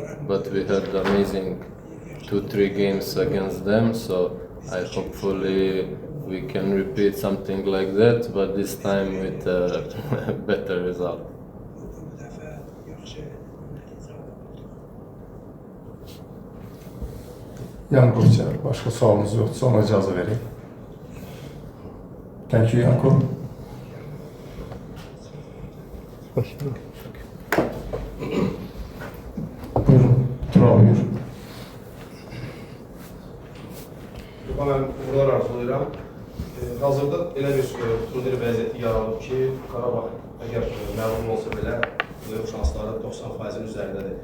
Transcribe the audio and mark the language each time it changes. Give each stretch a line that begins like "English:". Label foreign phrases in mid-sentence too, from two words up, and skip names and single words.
English: But we had amazing 2-3 games against them. So I hopefully we can repeat something like that, but this time with a better result.
Azerbaijani: Yanko içər. Başqa sualınız yoxdursa ona icazə vereyim.
English: Thank you, Yanko.
Azerbaijani: Buyurun, Tural buyur. Mən uğurlar arzulayıram. Hazırda elə bir turnir vəziyyəti yaranıb ki, Qarabağ əgər məğlub olsa belə, playoff şansları 90%-in üzərindədir.